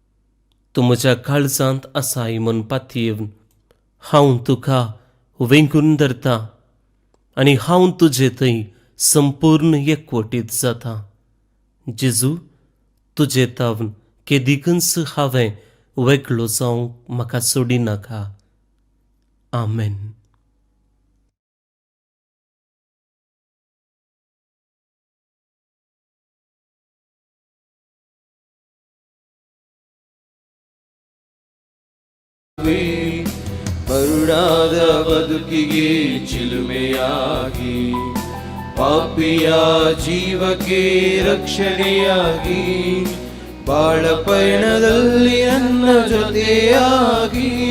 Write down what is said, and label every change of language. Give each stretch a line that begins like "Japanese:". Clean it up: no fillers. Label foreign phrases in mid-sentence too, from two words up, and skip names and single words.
Konkani: तूं म्हज्या काळजांत आसाय म्हूण पातयेवन हांव तुका वेंकून धरता आनी हांव तुजे थंय संपूर्ण एकवटीत जाता. जेजू, तुजे तावन केदीकच हांवें वेगळो जावंक म्हाका सोडी नाका. आमेन.
Kannada: ಬರುಡಾದ ಬದುಕಿಗೆ ಚಿಲುಮೆಯಾಗಿ, ಪಾಪಿಯ ಜೀವಕ್ಕೆ ರಕ್ಷಣೆಯಾಗಿ, ಬಾಳ ಪಯಣದಲ್ಲಿ ನನ್ನ ಜೊತೆಯಾಗಿ,